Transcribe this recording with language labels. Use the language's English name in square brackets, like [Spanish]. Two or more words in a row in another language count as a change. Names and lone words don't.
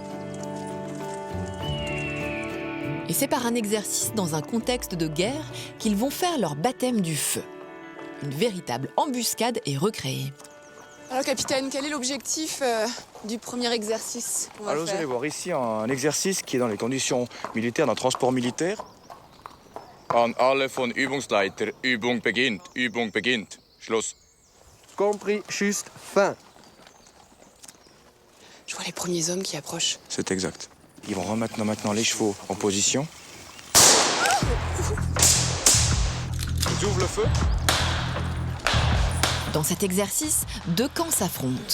[French] Et c'est par un exercice dans un contexte de guerre qu'ils vont faire leur baptême du feu. Une véritable embuscade est recréée. Alors capitaine, quel est l'objectif du premier exercice qu'on va Alors vous faire? allez voir ici un exercice qui est dans les conditions militaires, d'un transport militaire. [German] An alle von Übungsleiter, Übung beginnt, Schluss. [French] Compris, juste, fin. Je vois les premiers hommes qui approchent. C'est exact. Ils vont remettre maintenant les chevaux en position. Ils ouvrent le feu. Dans cet exercice, 2 camps s'affrontent.